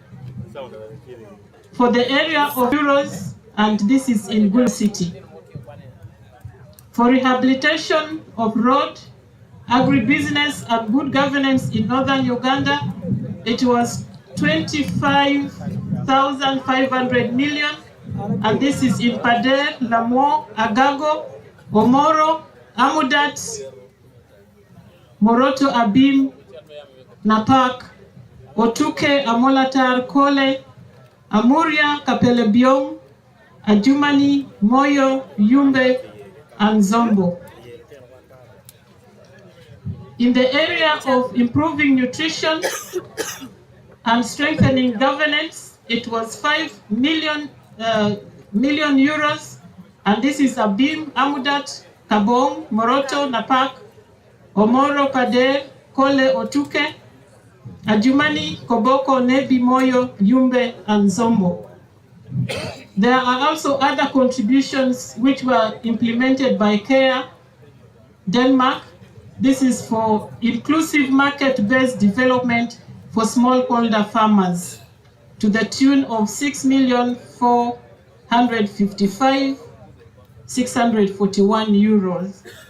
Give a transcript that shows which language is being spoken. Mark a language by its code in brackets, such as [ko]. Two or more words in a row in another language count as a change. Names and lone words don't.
[en] For the area of euros, and this is in Gulu City. For rehabilitation of road, agribusiness and good governance in Northern Uganda, it was 25,500 million, and this is in Pader, Lamour, Agago, Omoro, Amudat, Moroto, Abim, Napak, Otuke, Amolatar, Kole, Amuria, Kapelebiong, Adjumani, Moyo, Yumbe, and Zombo. In the area of improving nutrition and strengthening governance, it was 5 million euros, and this is Abim, Amudat, Kabong, Moroto, Napak, Omoro, Pader, Kole, Otuke. Adjumani, Koboko, Nebi, Moyo, Yumbe, and Zombo. There are also other contributions which were implemented by CARE Denmark. This is for inclusive market-based development for smallholder farmers to the tune of 6,455,641 euros.